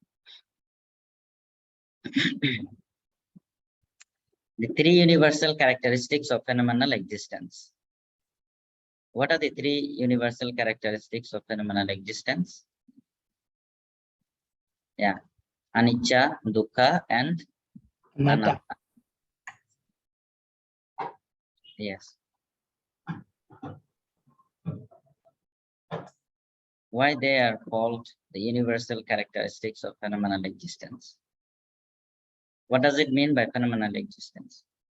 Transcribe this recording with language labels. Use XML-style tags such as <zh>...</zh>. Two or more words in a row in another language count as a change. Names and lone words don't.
<en>The three universal characteristics of phenomenal existence. What are the three universal characteristics of phenomenal existence? Yeah,</en> <pi>anicca, dukkha, and anatta.</pi> <en>Yes. Why they are called the universal characteristics of phenomenal existence? What does it mean by phenomenal existence?</en>